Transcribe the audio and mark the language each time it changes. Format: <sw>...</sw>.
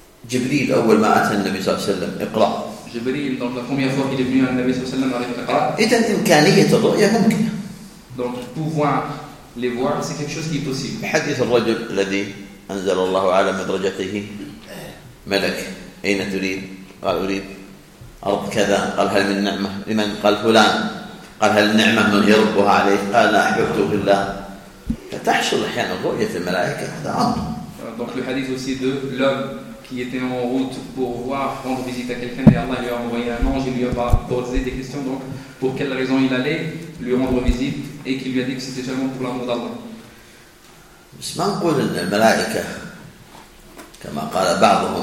<ar>جبريل أول ما أتى النبي صلى الله عليه وسلم اقرأ.</ar> <fr>جبريل donc la première fois qu'il est venu à</fr> <ar>النبي صلى الله عليه وسلم</ar> <fr>avec اقرأ.</fr> <ar>إذن إمكانية الرؤية ممكنة.</ar> <fr>Donc pouvoir les voir c'est quelque chose qui est possible.</fr> <ar>حديث الرجل الذي أنزل الله على مدرجته ملك أين تريد؟ قال أريد أرض كذا. قال هل من نعمة لمن؟ قال فلان. قال هل نعمة من يربها عليه؟ قال لا أحببته في الله. فتحصل أحيانا رؤية الملائكة هذا أمر.</ar> <fr>Donc le hadith aussi de l'homme qui était en route pour voir, rendre visite à quelqu'un, et Allah lui a envoyé un ange, il lui a posé des questions, donc pour quelle raison il allait lui rendre visite, et qu'il lui a dit que c'était seulement pour l'amour d'Allah.</fr>